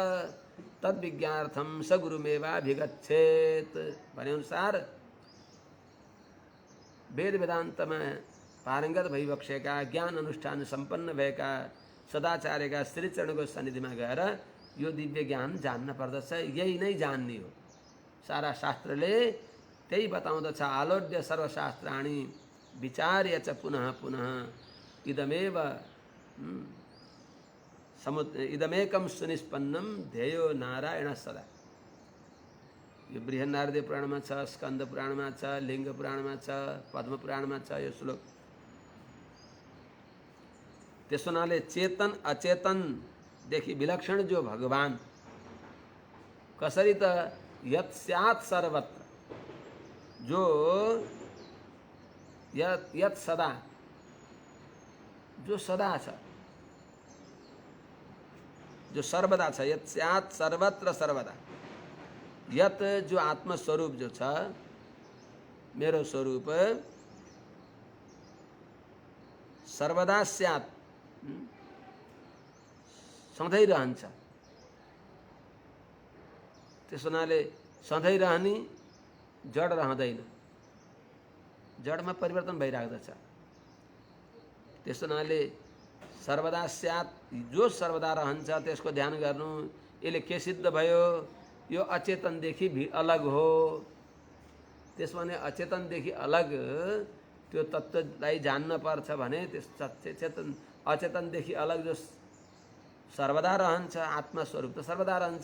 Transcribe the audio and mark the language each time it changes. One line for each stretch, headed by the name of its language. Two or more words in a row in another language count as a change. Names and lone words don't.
Sanskrit: तद्विज्ञार्थम स गुरुमेवाभिगच्छेत
Nepali: भनेअनुसार वेद वेदान्तमा पारङ्गत भइबक्सेका ज्ञान अनुष्ठान सम्पन्न भएका सदाचार्यका श्रीचरणको सन्निधिमा गएर यो दिव्य ज्ञान जान्न पर्दछ। यही नै जान्ने हो। सारा शास्त्रले त्यही बताउँदछ।
Sanskrit: आलोड्य सर्वशास्त्राणि विचार्य च पुनः पुनः इदमेकं सुनिष्पन्नं ध्येयो नारायण सदा।
Nepali: यो बृहन्नारदीय पुराणमा छ, स्कन्द पुराणमा छ, लिङ्ग पुराणमा छ, पद्म पुराणमा छ यो श्लोक। त्यसो हुनाले चेतन अचेतनदेखि विलक्षण जो भगवान कसरी त
Sanskrit: यत् स्यात् सर्वत्र
Nepali: जो यत् सदा जो सदा छ जो सर्वदा छ
Sanskrit: यत् स्यात् सर्वत्र सर्वदा
Nepali: यत् जो आत्मस्वरूप जो छ मेरो स्वरूप सर्वदा स्यात् सधैँ रहन्छ। त्यसो हुनाले सधैँ रहने जड रहँदैन, जडमा परिवर्तन भइराख्दछ। त्यसो हुनाले
Sanskrit: सर्वदा स्यात्
Nepali: जो सर्वदा रहन्छ त्यसको ध्यान गर्नु। यसले के सिद्ध भयो? यो अचेतनदेखि अलग हो। त्यसो भने अचेतनदेखि अलग त्यो तत्त्वलाई जान्न पर्छ भने त्यस अचेतनदेखि अलग जो सर्वदा रहन्छ आत्मस्वरूप त सर्वदा रहन्छ।